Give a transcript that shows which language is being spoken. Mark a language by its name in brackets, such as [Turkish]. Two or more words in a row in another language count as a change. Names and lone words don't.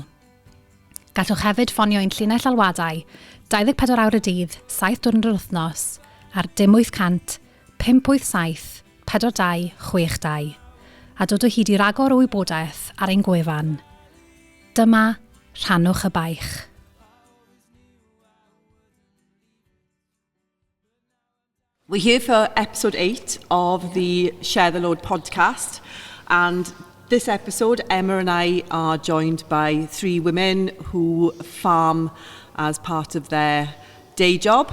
[Welsh] Gallwch hefyd ffonio ein llinell alwadau 24 awr y dydd, 7 diwrnod yr wythnos ar 0800 587 42 62 a dod o hyd I ragor o wybodaeth ar ein gwefan. Dyma Rhannwch y Baich. [English] We're here for episode 8 of the Share the Load podcast, and this episode Emma and I are joined by 3 women who farm as part of their day job.